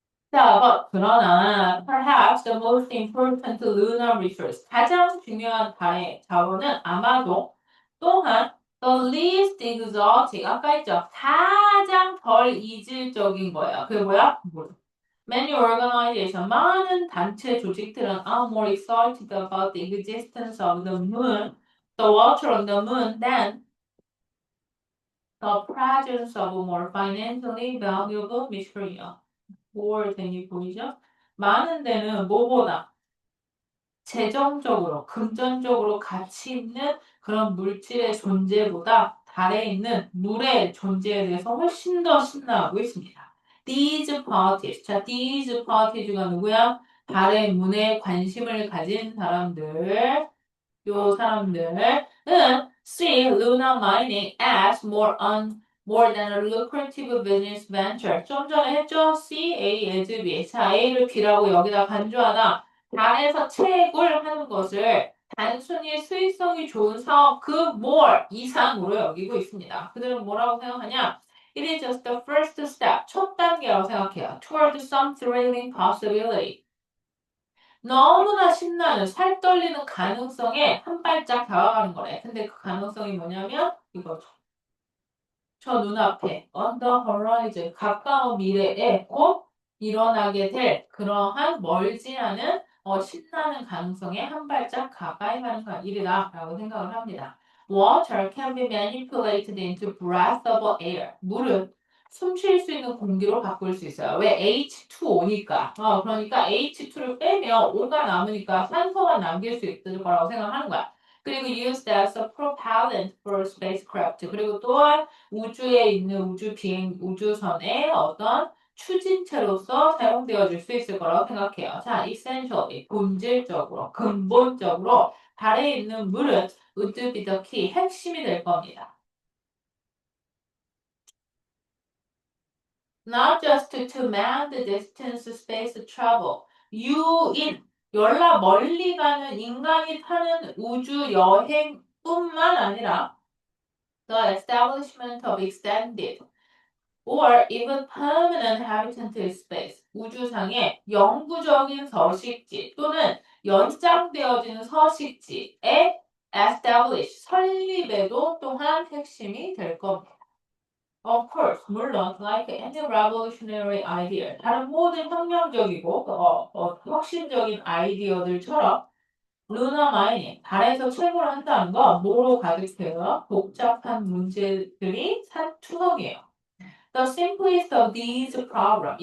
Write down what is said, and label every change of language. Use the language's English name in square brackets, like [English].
[Korean] 자, 그러나 [English] perhaps the most important lunar resource, [Korean] 가장 중요한 달의 자원은 아마도 또한 [English] the least exotic, [Korean] 아까 했죠. 가장 덜 이질적인 거예요. 그게 뭐야? [English] Many organizations, [Korean] 많은 단체 조직들은 [English] are more excited about the existence of the moon, the water on the moon, than the presence of more financially valuable material. [Korean] more than이 보이죠? 많은 데는 뭐보다 재정적으로, 금전적으로 가치 있는 그런 물질의 존재보다 달에 있는 물의 존재에 대해서 훨씬 더 신나하고 있습니다. [English] These parties. [Korean] 자, these parties가 누구야? 달의 문에 관심을 가진 사람들. 요 사람들은 [English] see lunar mining as more than a lucrative business venture. [Korean] 좀 전에 했죠? C, A, as B. 자, A를 B라고 여기다 간주하다. 달에서 채굴 하는 것을 단순히 수익성이 좋은 사업 그 more 이상으로 여기고 있습니다. 그들은 뭐라고 생각하냐? [English] It is just the first step. [Korean] 첫 단계라고 생각해요. [English] Toward some thrilling possibility. [Korean] 너무나 신나는 살 떨리는 가능성에 한 발짝 다가가는 거래. 근데 그 가능성이 뭐냐면 이거죠. 저 눈앞에 [English] on the horizon [Korean] 가까운 미래에 곧 일어나게 될 그러한 멀지 않은 신나는 가능성에 한 발짝 가까이 가는 일이다라고 생각을 합니다. [English] Water can be manipulated into breathable air. [Korean] 물은 숨 쉴 수 있는 공기로 바꿀 수 있어요. 왜? H2O니까. 그러니까 H2를 빼면 O가 남으니까 산소만 남길 수 있을 거라고 생각하는 거야. 그리고 [English] used as a propellant for spacecraft. [Korean] 그리고 또한 우주에 있는 우주선의 어떤 추진체로서 사용되어질 수 있을 거라고 생각해요. 자, essentially, 본질적으로, 근본적으로 달에 있는 물은 [English] would be the key, [Korean] 핵심이 될 겁니다. [English] Not just to man the distance space travel. [Korean] 연락 멀리 가는 인간이 타는 우주 여행뿐만 아니라 [English] the establishment of extended or even permanent habitat space, [Korean] 우주상의 영구적인 서식지 또는 연장되어지는 서식지의 establish, 설립에도 또한 핵심이 될 겁니다. [English] Of course, [Korean] 물론, [English] like any revolutionary idea, [Korean] 다른 모든 혁명적이고 혁신적인 아이디어들처럼 루너 마이닝, 달에서 채굴을 한다는 건 뭐로 가득해요? 복잡한 문제들이 산투성이에요. [English] The simplest of these problems.